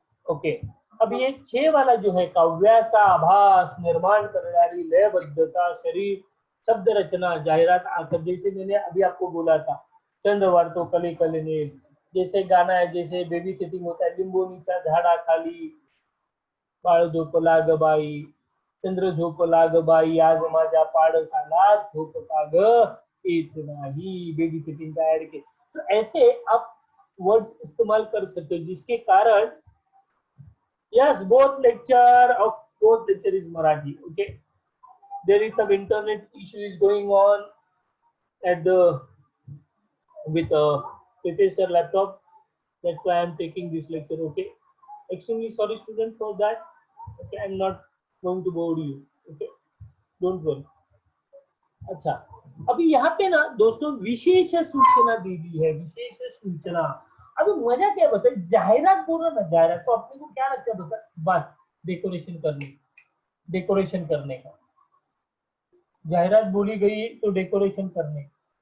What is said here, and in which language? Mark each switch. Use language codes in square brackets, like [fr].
[hi] Okay. अब ये 6 वाला जो है, [mr] काव्याचा आभास निर्माण करणारी लयबद्धता, [hi] शरीर, शब्द रचना, जाहिरात, आखर, जैसे मैंने अभी आपको बोला था, चंद्रवार तो कले कलेने, जैसे गाना है, जैसे बेबी सिटिंग होता है, [mr] लिंबोनीच्या झाडाखाली बाळ झोपला ग बाई, चंद्र झोपला ग बाई, आज माझ्या पाडसाला झोप का ग येत नाही, [hi] बेबी सिटिंग का ऐड के। तो ऐसे आप वर्ड्स इस्तेमाल कर सकते हो जिसके कारण, [en] yes, both lecture is Marathi. Okay, there is some internet issue is going on at the with professor laptop. That's why I'm taking this lecture. Okay, extremely sorry, student, for that. Okay, I'm not going to bore you. Okay, don't worry. [hi] अच्छा, अभी यहाँ पे ना दोस्तों विशेष सूचना दी गई है, विशेष सूचना। अभी मजा क्या बता, जाहिरात बोलो ना, जाहिरात तो अपने को क्या लगता है बता, बस डेकोरेशन करने का, जाहिरात बोली गई तो डेकोरेशन करने का।